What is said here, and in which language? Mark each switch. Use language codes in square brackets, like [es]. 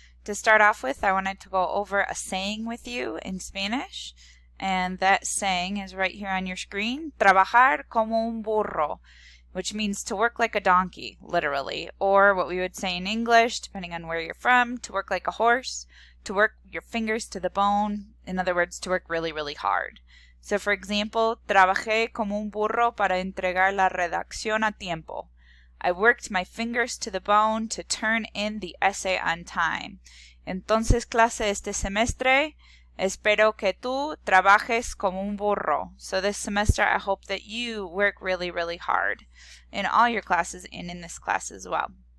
[en] To start off with, I wanted to go over a saying with you in Spanish, and that saying is right here on your screen, [es] trabajar como un burro, [en] which means to work like a donkey, literally, or what we would say in English, depending on where you're from, to work like a horse, to work your fingers to the bone, in other words, to work really, really hard. So, for example, [es] trabajé como un burro para entregar la redacción a tiempo. [en] I worked my fingers to the bone to turn in the essay on time. [es] Entonces, clase, este semestre, espero que tú trabajes como un burro. [en] So this semester, I hope that you work really, really hard in all your classes and in this class as well.